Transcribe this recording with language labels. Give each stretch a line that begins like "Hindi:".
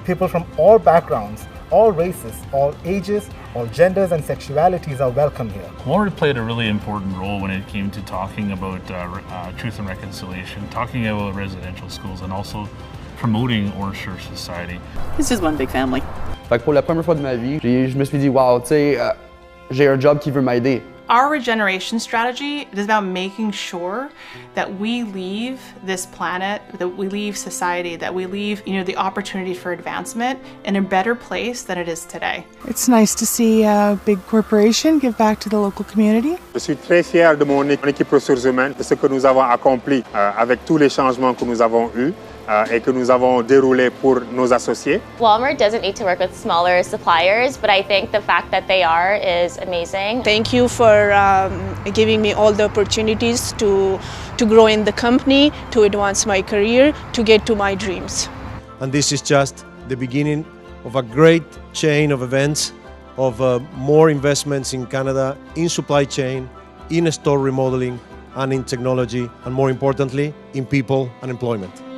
English: People from all backgrounds, all races, all ages, all genders and sexualities are welcome here. Walmart played a really important role when it came to talking about truth and reconciliation, talking about residential schools, and also promoting Orchard Society. It's just one big family.
French: Fait que pour la première fois de ma vie, je me suis dit, wow, tu sais, j'ai un job qui veut m'aider.
English: Our regeneration strategy is about making sure that we leave this planet, that we leave society, that we leave, the opportunity for advancement in a better place than it is today. It's nice to see a big corporation give back to the local community.
French: Je suis très fier de mon équipe ressources humaines, de ce que nous avons accompli avec tous les changements que nous avons eus. Et que nous avons déroulé pour nos associés.
English: Walmart doesn't need to work with smaller suppliers, but I think the fact that they are is amazing. Thank you for giving me all the opportunities to grow in the company, to advance my career, to get to my dreams. And this is just the beginning of a great chain of events, of more investments in Canada, in supply chain, in store remodeling, and in technology, and more importantly, in people and employment.